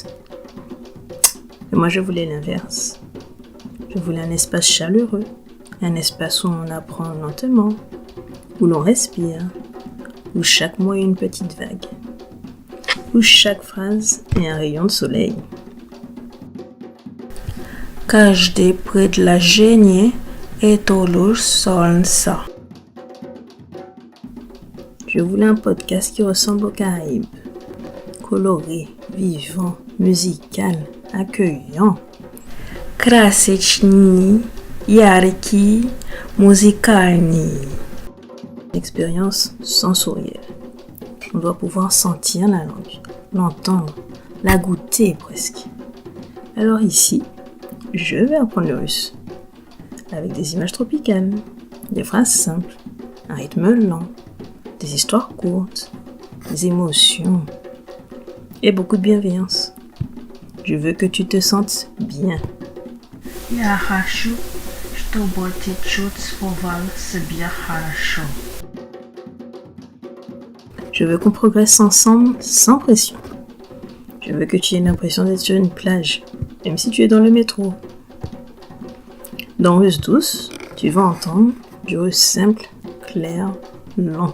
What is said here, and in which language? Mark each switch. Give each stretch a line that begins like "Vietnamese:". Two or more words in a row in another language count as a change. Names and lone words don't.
French: Et moi je voulais l'inverse. Je voulais un espace chaleureux, un espace où on apprend lentement, où l'on respire, où chaque mot est une petite vague, où chaque phrase est un rayon de soleil.
Russian: Каждый предложение это лишь солнце.
French: Je voulais un podcast qui ressemble aux Caraïbes. Coloré, vivant, musical, accueillant.
Russian: Красочный, яркий, музыкальный.
French: Expérience sensorielle. On doit pouvoir sentir la langue, l'entendre, la goûter presque. Alors ici, je vais apprendre le russe. Avec des images tropicales, des phrases simples, un rythme lent, des histoires courtes, des émotions et beaucoup de bienveillance. Je veux que tu te sentes bien.
Russian: Я хочу, чтобы ты чувствовал себя хорошо.
French: Je veux qu'on progresse ensemble sans pression. Je veux que tu aies l'impression d'être sur une plage, même si tu es dans le métro. Dans Russe Douce, tu vas entendre du russe simple, clair, lent.